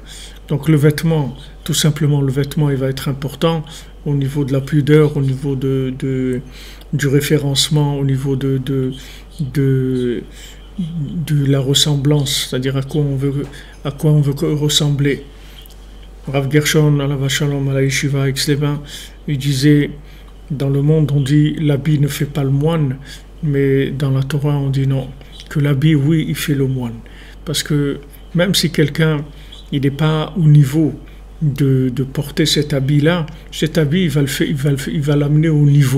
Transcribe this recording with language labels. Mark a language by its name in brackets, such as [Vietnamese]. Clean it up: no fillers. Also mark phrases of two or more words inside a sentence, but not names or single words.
[French] Donc le vêtement, tout simplement le vêtement, il va être important au niveau de la pudeur, au niveau du référencement, au niveau de la ressemblance, c'est-à-dire à quoi on veut ressembler. Rav Gershon, [Hebrew] עליו השלום, [French] à la yeshiva Aix-les-Bains, il disait, dans le monde on dit l'habit ne fait pas le moine, mais dans la Torah on dit non, que l'habit, oui, il fait le moine. Parce que même si quelqu'un il n'est pas au niveau de porter cet habit-là, cet habit il va l'amener au niveau.